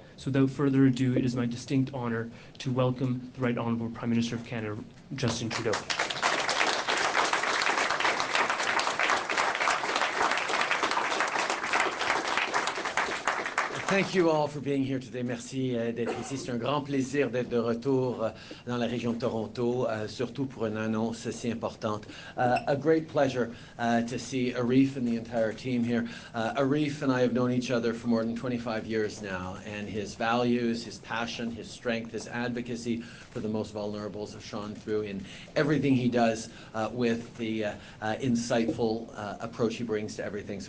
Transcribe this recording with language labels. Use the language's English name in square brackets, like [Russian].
[English] So without further ado, it is my distinct honor to welcome the Right Honourable Prime Minister of Canada, Justin Trudeau. Thank you all for being here today. [French] Merci d'être ici. C'est un grand plaisir d'être de retour dans la région de Toronto, surtout pour une annonce si importante. [English] A great pleasure to see Arif and the entire team here. Arif and I have known each other for more than 25 years now, and his values, his passion, his strength, his advocacy for the most vulnerable have shone through in everything he does with the insightful approach he brings to everything.